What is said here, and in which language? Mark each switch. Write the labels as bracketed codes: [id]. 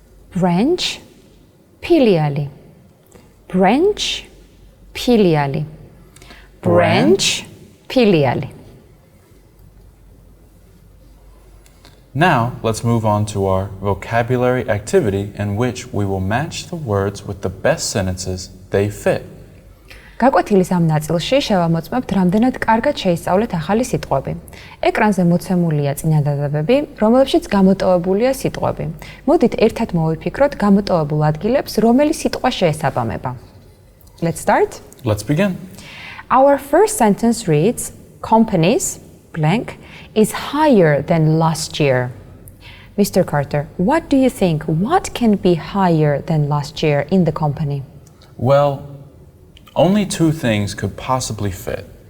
[en] Branch, piliali. Branch, piliali. Branch, piliali. Now, let's move on to our vocabulary activity in which we will match the words with the best sentences they fit. [ka] გაკვეთილის ამ ნაწილში შევამოწმებთ რამდენად კარგად შეისწავლეთ ახალი სიტყვები. ეკრანზე მოცემულია წინადადებები, რომლებშიც გამოტოვებულია სიტყვები. მოდით ერთად მოვიფიქროთ გამოტოვებულ ადგილებს, რომელი სიტყვა შეესაბამება. [en] Let's start. Let's begin. Our first sentence reads, companies, blank, is higher than last year. Mr. Carter, what do you think? What can be higher than last year in the company? Well, only two things could possibly fit.